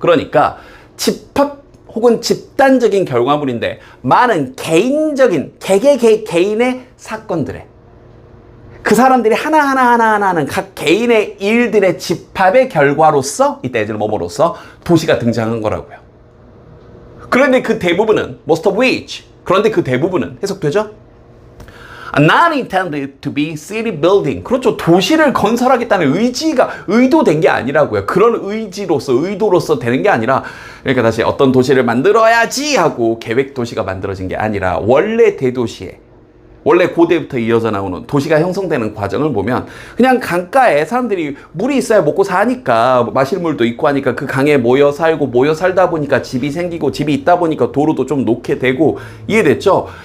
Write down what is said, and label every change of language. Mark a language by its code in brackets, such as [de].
[ko] 그러니까 집합 혹은 집단적인 결과물인데 많은 개인적인 개개인의 사건들의, 그 사람들이 하나하나 하는 각 개인의 일들의 집합의 결과로서, 이때 예를 뭐뭐로서 도시가 등장한 거라고요. 그런데 그 대부분은 [en] most of which, [ko] 그런데 그 대부분은 해석되죠? [en] Not intended to be city building. [ko] 그렇죠. 도시를 건설하겠다는 의도된 게 아니라고요. 그런 의도로서 되는 게 아니라, 그러니까 다시 어떤 도시를 만들어야지 하고 계획 도시가 만들어진 게 아니라 원래 대도시에, 원래 고대부터 이어져 나오는 도시가 형성되는 과정을 보면 그냥 강가에 사람들이 물이 있어야 먹고 사니까, 마실 물도 있고 하니까 그 강에 모여 살고, 모여 살다 보니까 집이 생기고, 집이 있다 보니까 도로도 좀 놓게 되고, 이해됐죠?